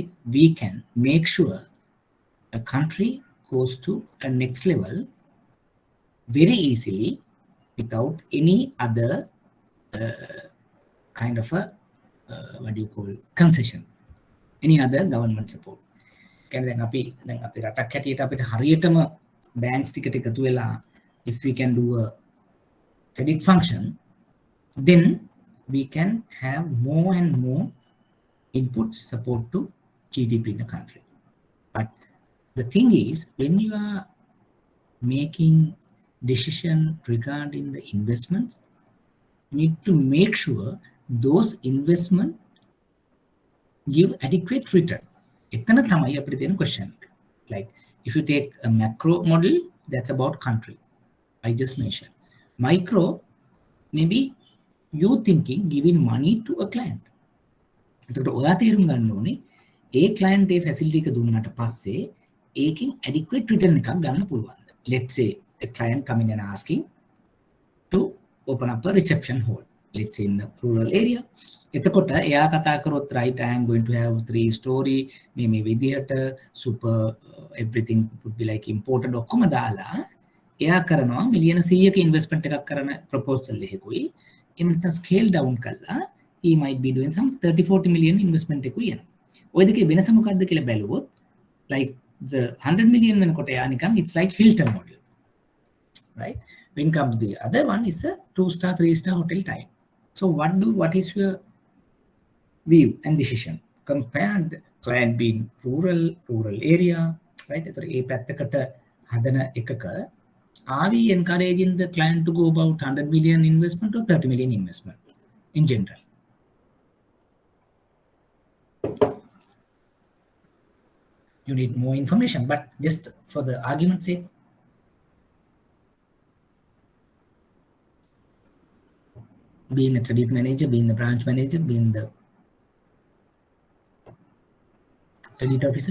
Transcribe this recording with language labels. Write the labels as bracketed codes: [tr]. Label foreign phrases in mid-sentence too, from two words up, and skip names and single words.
[en] We can make sure a country goes to a next level very easily without any other kind of a what do you call concession, any other government support. [si] දැන් අපි රටක් හැටියට අපිට හරියටම banks ටිකට එකතු වෙලා [en] if we can do a credit function, then we can have more and more input support to GDP in the country. But the thing is, when you are making decision regarding the investments, you need to make sure those investment give adequate return. [si] එතන තමයි අපිට තියෙන question. [en] Like if you take a macro model, that's about country, I just mentioned. Micro, maybe you thinking giving money to a client. [si] එතකොට ඔයා තේරුම් ගන්න ඕනේ ඒ client ඒ facility එක දුන්නාට පස්සේ ඒකෙන් [en] adequate return [si] එකක් ගන්න පුළුවන්. [en] Let's say a client coming and asking to open up a reception hall, let's say in the rural area. [si] එතකොට එයා කතා කරොත් [en] right, I am going to have 3-story [si] මේ විදියට [en] super everything would be like imported [si] ඔක්කොම දාලා එයා කරනවා මිලියන 100ක [en] investment [si] එකක් කරන [en] proposal [si] එකකුයි එහෙම නැත්නම් [en] scale down කළා he might be doing some 30-40 million investment [si] එකකුයි එනවා. ඔය දෙකේ වෙනස මොකක්ද කියලා බැලුවොත් [en] like the 100 million [si] වෙනකොට එයා නිකන් [en] it's like Hilton model, right? When comes the other one is a 2-star 3-star hotel type. So what is your view and decision? Compare the client being rural area, right? [si] එතකොට ඒ පැත්තකට හදන එකක [en] are we encouraging the client to go about 100 million investment or 30 million investment in general? You need more information, but just for the argument's sake, being a credit manager, being the branch manager, being the credit officer.